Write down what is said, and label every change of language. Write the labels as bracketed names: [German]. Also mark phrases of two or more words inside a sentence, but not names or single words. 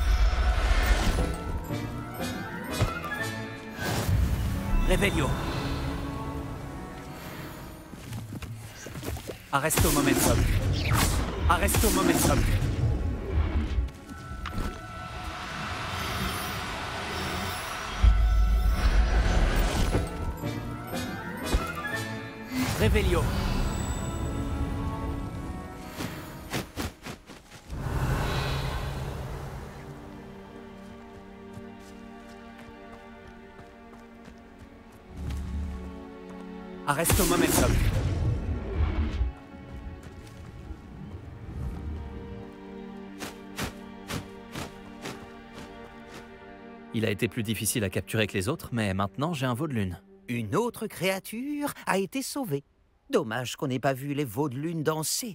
[French] Réveillon. [Latin] Arresto momentum. Arresto momentum. Revelio. Arresto momentum. [French] Il a été plus difficile à capturer que les autres, mais maintenant j'ai un veau de lune. Une autre créature a été sauvée. Dommage qu'on n'ait pas vu les veaux de lune danser.